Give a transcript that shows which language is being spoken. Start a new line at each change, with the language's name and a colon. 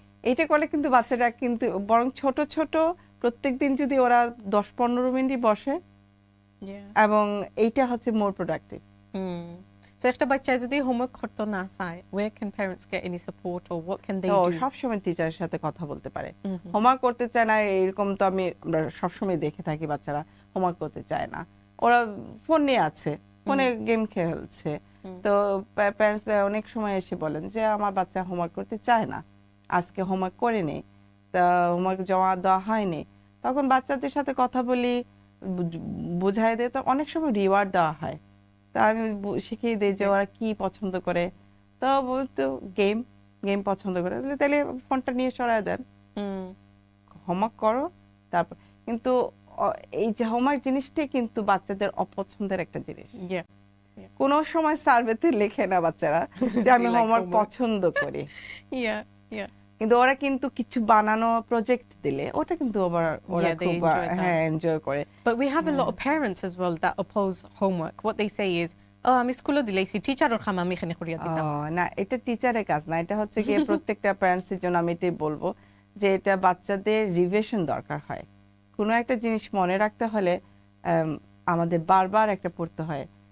Bangla: এটা করলে কিন্তু বাচ্চারা কিন্তু বরং ছোট ছোট প্রত্যেকদিন যদি ওরা 10-15 মিনিট বসে এবং এইটা হচ্ছে মোর প্রোডাক্টিভ।
English: So
Bangla: একটা বাচ্চা যদি হোমওয়ার্ক করতে না চায়,
English: where can parents get any support or what can they do?
Bangla: সব সময় টিচারের সাথে কথা বলতে পারে। হোমওয়ার্ক করতে চায় না এরকম তো আমরা সব সময় দেখে থাকি, বাচ্চারা হোমওয়ার্ক করতে চায় না, ওরা ফোন নিয়ে আছে, ফোনে গেম খেলছে। তো প্যারেন্টস অনেক সময় এসে বলেন যে আমার বাচ্চা হোমওয়ার্ক করতে চায় না, আজকে হোমওয়ার্ক করেনি, তা হোমওয়ার্ক জমা দেওয়া হয়নি। তখন বাচ্চাদের সাথে কথা বলি, বুঝাই দেয়, তো অনেক সময় রিওয়ার্ড দেওয়া হয়। তা আমি শিখিয়ে দিই যে ওরা কি পছন্দ করে। তো বলতো গেম পছন্দ করে, তাহলে ফোনটা নিয়ে সরায় দেন, হোমওয়ার্ক করো। তারপর কিন্তু এই যে হোমওয়ার্ক জিনিসটাই কিন্তু বাচ্চাদের অপছন্দের একটা জিনিস। কোনো সময় সার্ভেতে লেখে না বাচ্চারা যে আমি হোমওয়ার্ক পছন্দ করি, কিন্তু ওরা কিন্তু কিছু বানানো প্রজেক্ট দিলে ওটা কিন্তু ওরা খুব এনজয় করে।
English: But we have a lot of parents as well that oppose homework. What they say is, oh,
Sylheti: আমি স্কুলে দিলাইছি, টিচারের কাম আমি এখানে করিয়া দিতাম।
Bangla: না, এটা টিচারের কাজ না, এটা হচ্ছে কি প্রত্যেকটা প্যারেন্টসের জন্য আমি এটাই বলবো যে এটা বাচ্চাদের রিভিশন দরকার হয়। কোনো একটা জিনিস মনে রাখতে হলে আমাদের বারবার একটা পড়তে হয়।